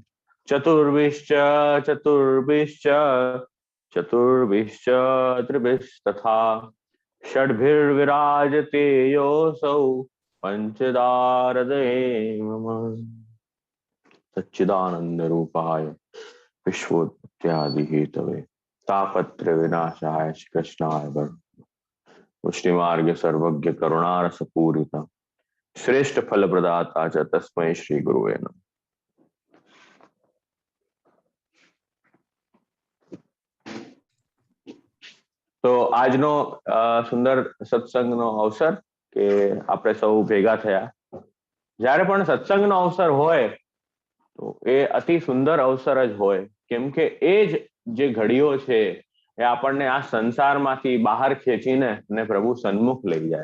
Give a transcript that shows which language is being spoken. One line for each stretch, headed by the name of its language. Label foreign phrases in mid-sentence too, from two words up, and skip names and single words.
Sanskrit: चतुर्भिश्च त्रिभिस्तथा षड्भिर्विराजते योऽसौ पञ्चदारदये मम सच्चिदानन्दरूपाय विश्वोत्पत्त्यादिहेतवे तापत्रय विनाशाय श्री कृष्णाय पुष्टि मार्ग सर्वज्ञ करुणारस पूरित श्रेष्ठ फल प्रदाता च तस्मै श्री गुरुवे नमः।
Gujarati: તો આજનો સુંદર સત્સંગનો અવસર કે આપણે સૌ ભેગા થયા. જ્યારે પણ સત્સંગનો અવસર હોય તો એ અતિ સુંદર અવસર જ હોય, કેમ કે એ જ જે ઘડીઓ છે એ આપણને આ સંસારમાંથી બહાર ખેંચીને અને પ્રભુ સન્મુખ લઈ જાય.